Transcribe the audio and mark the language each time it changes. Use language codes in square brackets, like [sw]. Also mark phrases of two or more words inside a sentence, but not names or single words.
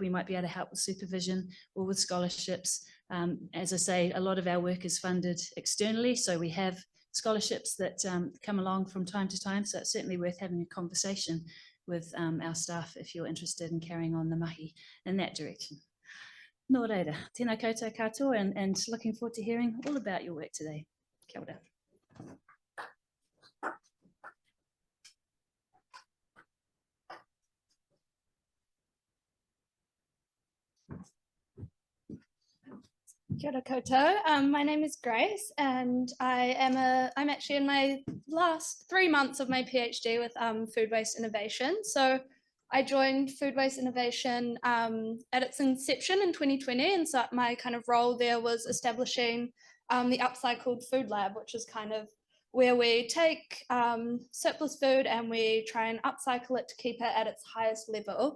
[en] We might be able to help with supervision or with scholarships. As I say, a lot of our work is funded externally, so we have scholarships that come along from time to time. So it's certainly worth having a conversation with our staff if you're interested in carrying on the mahi in that direction. [mi] Nō reira, tēnā koutou katoa, [en] and looking forward to hearing all about your work today. [mi] Kia ora. Kia ora koutou. [en] My name is Grace, and I'm actually in my last 3 months of my PhD with food waste innovation. So I joined Food Waste Innovation at its inception in 2020, and so my kind of role there was establishing the Upcycled Food Lab, which is kind of where we take surplus food and we try and upcycle it to keep it at its highest level.